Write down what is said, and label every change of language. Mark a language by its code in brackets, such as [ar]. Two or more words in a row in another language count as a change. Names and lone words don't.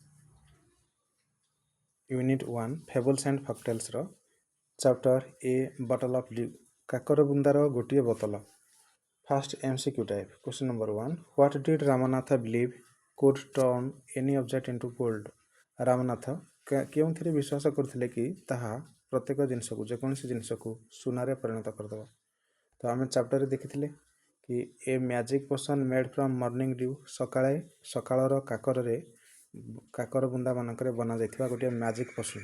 [en] Unit 1 Fables and Folktales ro Chapter A Bottle of Dew. [or] କାକର ବୁନ୍ଦାର ଗୋଟିଏ bottle. [en] First MCQ type. Question number 1. What did Ramanatha believe could turn any object into gold? [or] Ramanatha କେଉଁଥିରେ ବିଶ୍ୱାସ କରୁଥିଲେ କି ତାହା ପ୍ରତ୍ୟେକ ଜିନିଷକୁ ଯେକୌଣସି ଜିନିଷକୁ ସୁନାରେ ପରିଣତ କରିଦେବ। ତ ଆମେ ଚାପ୍ଟରରେ ଦେଖିଥିଲେ କି [en] a magic potion made from morning dew [or] ସକାଳର କାକର ବୁନ୍ଦାମାନଙ୍କରେ ବନାଯାଇଥିବା ଗୋଟିଏ [en] magic potion.